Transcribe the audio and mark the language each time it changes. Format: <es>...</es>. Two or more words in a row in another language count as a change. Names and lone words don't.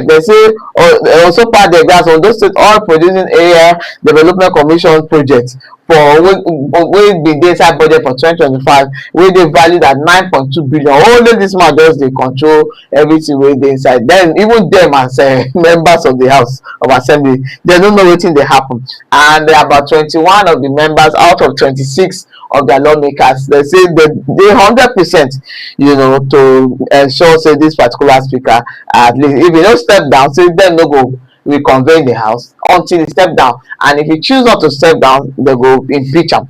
<pcm>They say also part the gas Ondo State Oil Producing Area Development Commission project for wey bin dey inside budget for 2025, wey dey valued at 9.2 billion. Only this man just dey control everything wey dey inside. Then even them as members of the House of Assembly, they don't know wetin dey happen, and about 21 of the members out of 26 of their lawmakers, they say they 100%, you know, to ensure say this particular speaker, at least if he no step down, say them no go reconvene the House until he step down, and if he choose not to step down, they go impeach him.</pcm>